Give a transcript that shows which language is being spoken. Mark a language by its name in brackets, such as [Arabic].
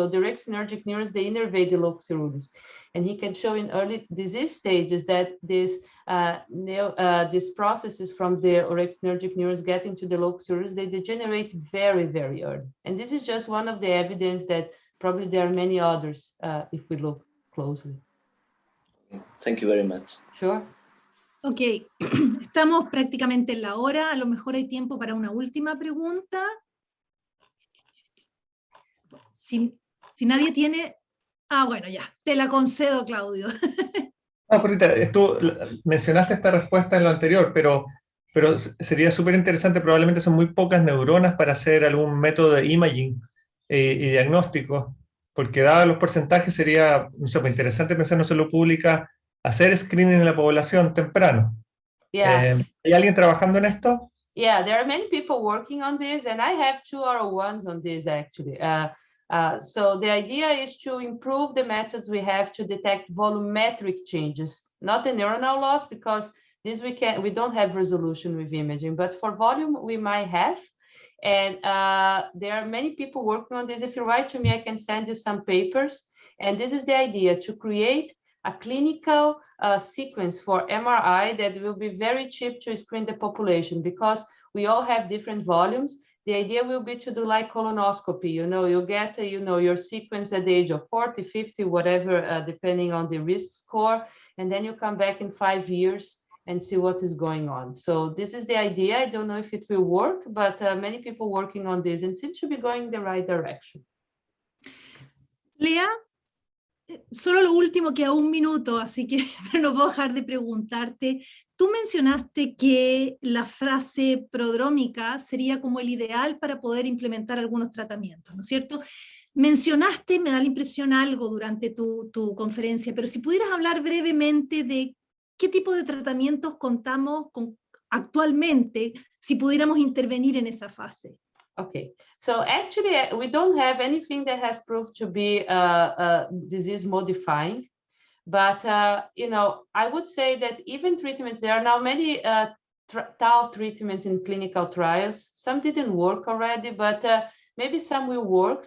[English] So the orexinergic neurons, they innervate the locus ceruleus, and he can show in early disease stages that these processes from the orexinergic neurons getting to the locus ceruleus, they degenerate very, very early. And this is just one of the evidence that probably there are many others if we look closely. Thank you very much. Sure. [Spanish] Ok, estamos prácticamente en la hora, a lo mejor hay tiempo para una última pregunta. Si nadie tiene... bueno, ya, te la concedo, Claudio. Cortita, tú mencionaste esta respuesta en lo anterior, pero sería súper interesante, probablemente son muy pocas neuronas para hacer algún método de imaging y diagnóstico, porque dados los porcentajes sería, no sé, interesante pensar en salud pública, hacer screening en la población temprano. [English] Yeah. [Spanish] ¿Hay alguien trabajando en esto? [English] Yeah, there are many people working on this, and I have 2 R01s on this actually. So the idea is to improve the methods we have to detect volumetric changes, not the neuronal loss, because this we don't have resolution with imaging, but for volume we might have. And there are many people working on this. If you write to me, I can send you some papers. And this is the idea, to create a clinical sequence for MRI that will be very cheap to screen the population, because we all have different volumes. The idea will be to do like colonoscopy, you get, your sequence at the age of 40, 50, whatever, depending on the risk score. And then you come back in 5 years and see what is going on. So this is the idea. I don't know if it will work, but many people working on this and seem to be going in the right direction. [Spanish] Lea, solo lo último, que a 1 minuto, así que no puedo dejar de preguntarte. Tú mencionaste que la frase prodrómica sería como el ideal para poder implementar algunos tratamientos, ¿no es cierto? Mencionaste, me da la impresión, algo durante tu conferencia, pero si pudieras hablar brevemente de qué tipo de tratamientos contamos con actualmente, si pudiéramos intervenir en esa fase. [English] Okay, so actually we don't have anything that has proved to be disease modifying, but I would say that even treatments, there are now many tau treatments in clinical trials. Some didn't work already, but maybe some will work.